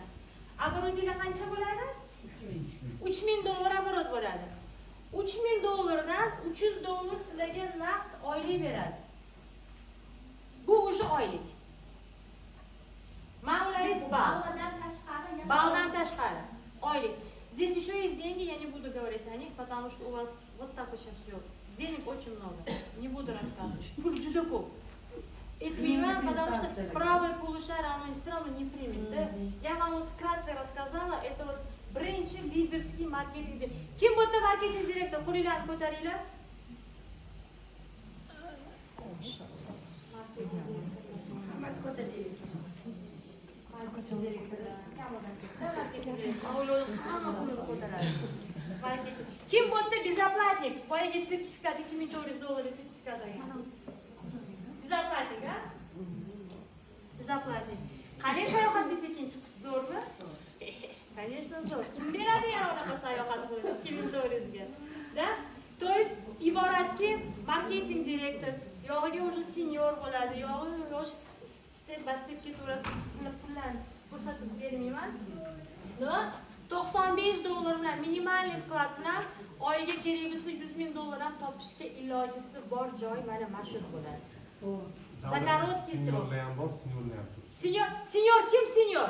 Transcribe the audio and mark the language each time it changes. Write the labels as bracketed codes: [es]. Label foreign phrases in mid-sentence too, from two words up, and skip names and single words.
[uz] Оборотlar qancha bo'ladi? $3000 оборот bo'ladi. $3000 dan $300 sizlarga naqd oylik beradi. Bu уже oylik. Ma'mularingiz bor. Баллdan tashqari oylik. [ru] Здесь еще есть деньги, я не буду говорить о них, потому что у вас вот так вот сейчас все. Денег очень много. Не буду рассказывать. Пул [uz] juda ko'p. Aytmayman, [ru] потому что правое полушарие оно все равно не примет. Да? Я вам вот вкратце рассказала, это вот birinchi лидерский маркетинг. [uz] Kim bu yerda marketing direktor? Qo'linglarni ko'taringlar. Hammasi ko'taradi. Marketing direktori. Kim bu yerda безоплатник? Boyaga sertifikat $2400 sertifikat olgan. Безоплатник, a? Безоплатник. Qanday sayohatga tekin chiqish zo'rmi? Конечно, zo'r. Kim beradi yana unaqa sayohat qilib $2400 ga? Da? [ru] То есть [uz] iboratki marketing direktor yog'iga уже senior bo'ladi, yog'i [en] step by step [uz] ketaveradi. Pullarni ko'rsatib bermayman. No, 90 15 dollar bilan [ru] минимальный вклад [uz] bilan oyiga kerak bo'lsa 100 ming dollar ham topishga ilojisi bor joy mana shu bo'ladi. Zakorodki srok. Sinyorlar ham bor, sinyorlar ham tur. Senyor kim senyor?